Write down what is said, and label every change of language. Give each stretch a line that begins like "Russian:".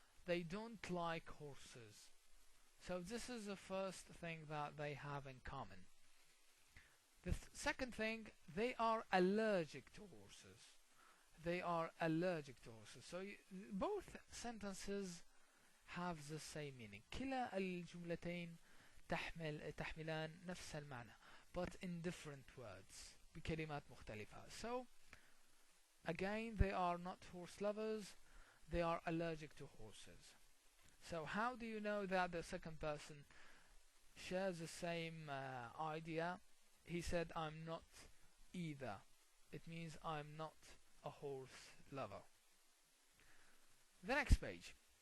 English: They don't like horses. So this is the first thing that they have in common. The second thing, they are allergic to horses. They are allergic to horses. So both sentences have the same meaning.
Arabic: كلا الجملتين تحملان نفس المعنى,
English: but in different words,
Arabic: بكلمات مختلفة.
English: So again, they are not horse lovers. They are allergic to horses. So how do you know that the second person shares the same idea? He said, I'm not either. It means I'm not a horse lover. The next page.